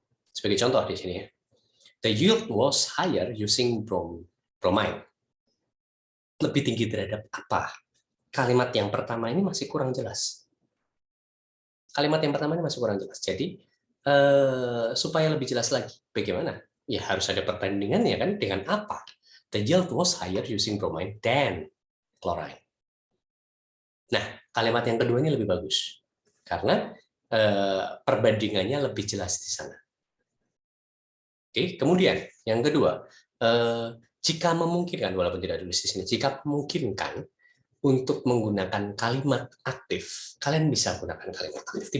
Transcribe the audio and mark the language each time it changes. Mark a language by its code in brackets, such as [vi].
[id] Sebagai contoh di sini ya, [en] the yield was higher using bromine. [id] Lebih tinggi terhadap apa? Kalimat yang pertama ini masih kurang jelas. Kalimat yang pertama ini masih kurang jelas. Jadi supaya lebih jelas lagi, bagaimana? Ya harus ada perbandingannya kan dengan apa? [en] The yield was higher using bromine than chlorine. [id] Nah, kalimat yang kedua ini lebih bagus karena perbandingannya lebih jelas di sana. Oke, kemudian yang kedua, jika memungkinkan, walaupun tidak tulis di sini, jika memungkinkan untuk menggunakan kalimat aktif, kalian bisa gunakan kalimat aktif.